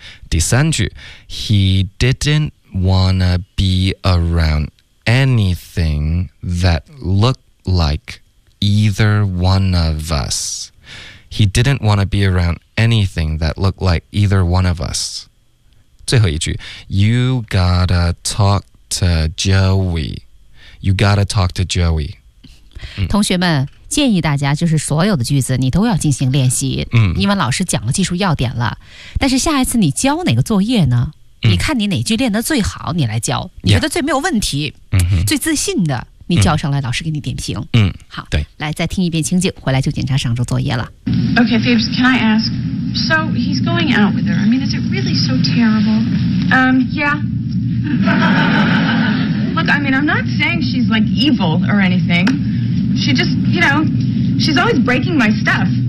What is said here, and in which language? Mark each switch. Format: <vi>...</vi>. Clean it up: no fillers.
<zh>第三句</zh> <en>He didn't wanna be around anything that looked like either one of us. He didn't wanna be around anything that looked like either one of us.</en> <zh>最后一句</zh> <en>You gotta talk to Joey You gotta talk to Joey、</en> <zh>同学们建议大家就是所有的句子你都要进行练习、因为老师讲了技术要点了但是下一次你交哪个作业呢、你看你哪句练得最好你来交你觉得最没有问题、最自信的你交上来、老师给你点评、好对来再听一遍情景回来就检查上周作业了</zh> <en>OK Phoebs can I askSo he's going out with her. I mean, is it really so terrible? Yeah. Look, I mean, I'm not saying she's like evil or anything. She just, you know, she's always breaking my stuff.</en>